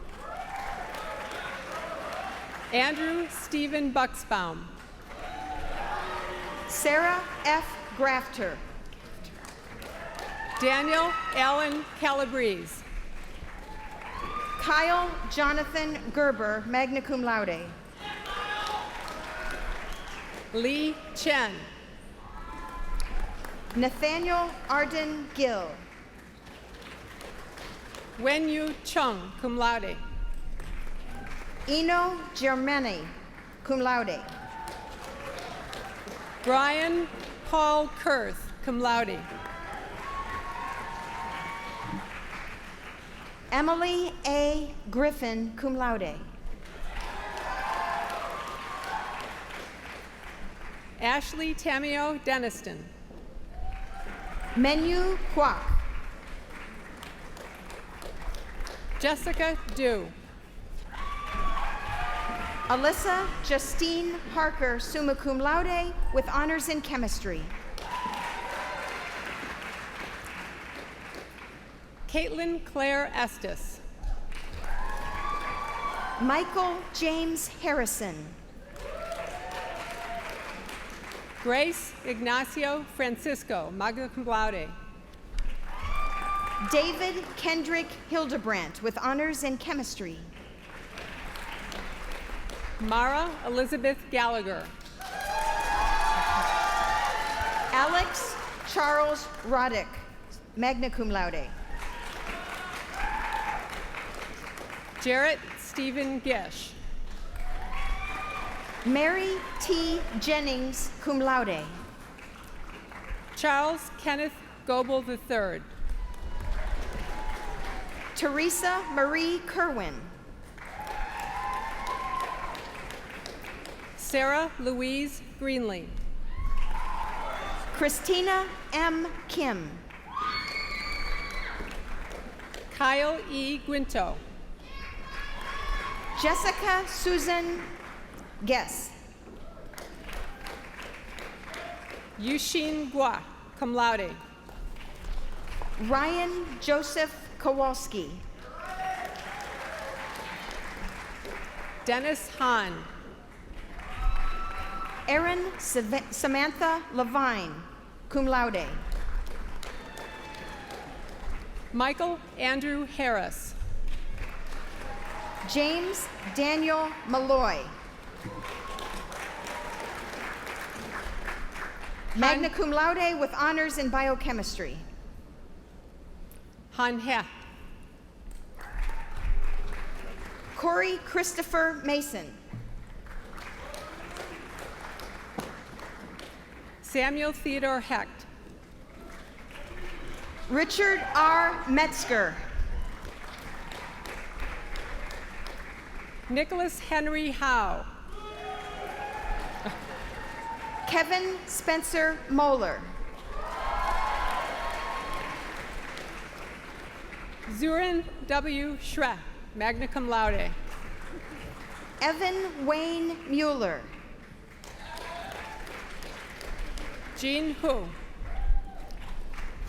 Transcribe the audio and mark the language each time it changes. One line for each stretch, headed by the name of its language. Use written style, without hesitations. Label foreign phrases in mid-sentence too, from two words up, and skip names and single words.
English: Andrew Stephen Bucksbaum. Sarah F. Grafter. Daniel Allen Calabrese. Kyle Jonathan Gerber,
Latin: magna cum laude.
English: Lee Chen. Nathaniel Arden Gill. Wenyu Chung,
Latin: cum laude.
English: Eno Germani,
Latin: cum laude.
English: Brian Paul Kurth,
Latin: cum laude.
English: Emily A. Griffin,
Latin: cum laude.
English: Ashley Tamio Deniston. Menu Kwok. Jessica Du. Alyssa Justine Harker,
Latin: summa cum laude,
English: with honors in chemistry. Caitlin Claire Estes. Michael James Harrison. Grace Ignacio Francisco,
Latin: magna cum laude.
English: David Kendrick Hildebrandt, with honors in chemistry. Mara Elizabeth Gallagher. Alex Charles Roddick,
Latin: magna cum laude.
English: Jarrett Stephen Gish. Mary T. Jennings,
Latin: cum laude.
English: Charles Kenneth Goebel III. Teresa Marie Kerwin. Sarah Louise Greenlee. Christina M. Kim. Kyle E. Guinto. Jessica Susan Guess. Yushin Gua,
Latin: cum laude.
English: Ryan Joseph Kowalski. Dennis Hahn. Erin Samantha Levine,
Latin: cum laude.
English: Michael Andrew Harris. James Daniel Malloy.
Latin: Magna cum laude
English: with honors in biochemistry. Han He. Corey Christopher Mason. Samuel Theodore Hecht. Richard R. Metzger. Nicholas Henry Howe. Kevin Spencer Moeller. Zurin W. Schreck,
Latin: magna cum laude.
English: Evan Wayne Mueller. Jean Hu.